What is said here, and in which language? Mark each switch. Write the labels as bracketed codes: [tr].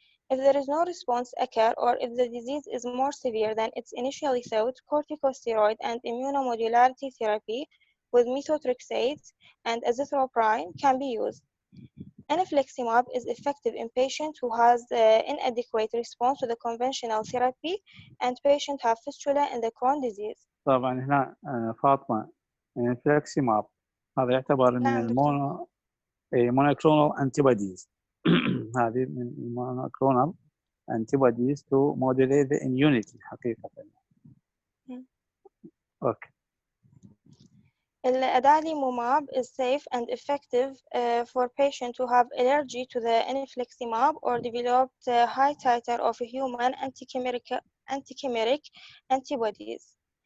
[en] If there is no response occur or if the disease is more severe than it's initially thought, corticosteroid and immunomodularity therapy with methotrexate and azithromycin can be used. Infliximab is effective in patients who has inadequate response to the conventional therapy and patients have fistula in the Crohn's disease. [ar] طبعا هنا فاطمة infliximab هذا يعتبر من monoclonal antibodies. هذه من [en] monoclonal antibodies to modulate the immunity [ar] حقيقة. [en] Okay. Adalimumab is safe and effective for patients who have allergy to the infliximab or developed high titer of human antichimeric antibodies.